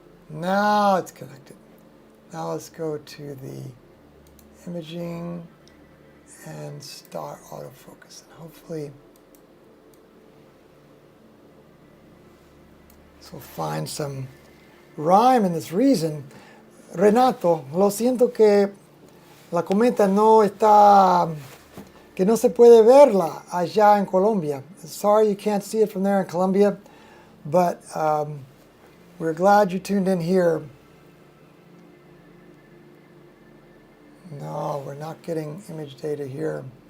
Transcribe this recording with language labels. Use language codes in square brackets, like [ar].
[en] Now it's connected. Now let's go to the imaging and start autofocus. And hopefully this will find some rhyme in this reason. [es] Renato, lo siento que la cometa no está, que no se puede verla allá en Colombia. [en] Sorry you can't see it from there in Colombia, but we're glad you tuned in here. No, we're not getting image data here.